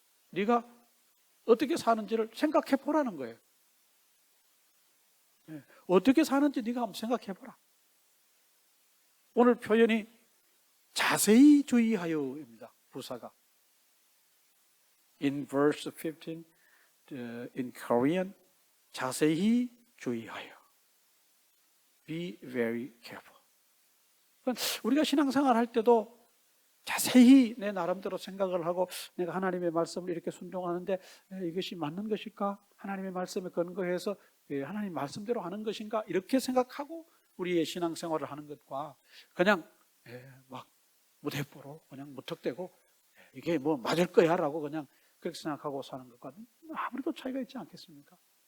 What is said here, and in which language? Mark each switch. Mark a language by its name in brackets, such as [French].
[Korean] 네가 어떻게 사는지를 생각해 보라는 거예요. 어떻게 사는지 네가 한번 생각해 보라. 오늘 표현이 자세히 주의하여입니다. 부사가. [English] In verse 15, in Korean, [Korean] 자세히 주의하여. [English] Be very careful. [Korean] 그러니까 우리가 신앙생활 할 때도 자세히 내 나름대로 생각을 하고 내가 하나님의 말씀을 이렇게 순종하는데 이것이 맞는 것일까? 하나님의 말씀에 근거해서 하나님 말씀대로 하는 것인가? 이렇게 생각하고 우리의 신앙생활을 하는 것과 그냥 막 무대뽀로 그냥 무턱대고 이게 맞을 거야 라고 그냥 그렇게 생각하고 사는 것과 아무래도 차이가 있지 않겠습니까?